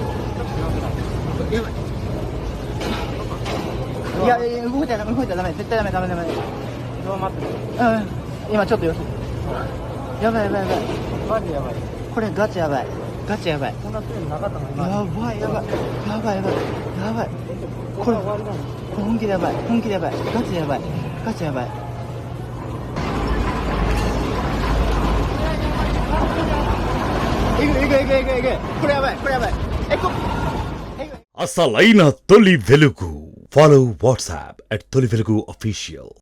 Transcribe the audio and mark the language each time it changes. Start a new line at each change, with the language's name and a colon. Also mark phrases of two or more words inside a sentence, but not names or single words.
Japanese: いや動いたらダメ絶対ダメ今ちょっと様子やばいマジやばいこれガチやばいこんなプレーなかったのやばいこれ本気でやばいガチやばいいくこれやばい
Telugu: అసలైన తొలి వెలుగు.
English: Follow WhatsApp
Telugu: @తొలి వెలుగు official.